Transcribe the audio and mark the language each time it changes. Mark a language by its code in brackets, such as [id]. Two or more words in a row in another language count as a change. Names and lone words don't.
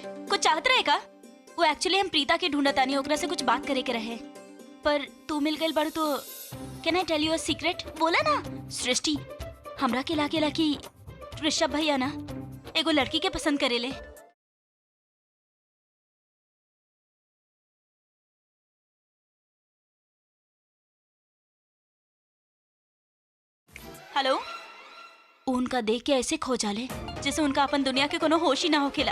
[bho] कुछ चाहत रहे का? वो एक्चुअली हम प्रीता के ढूंढतानी, ओकरा से कुछ बात करे के रहे, पर तू मिल गइल बाड़ू तो [en] can I tell you a secret? [bho] बोला ना सृष्टि, हमरा के लागे कि ऋषभ भैया ना एगो लड़की के पसंद करेले। हेलो, उनका देख के ऐसे खो जाले जैसे उनका अपन दुनिया के कोनो होश ही ना होखेला।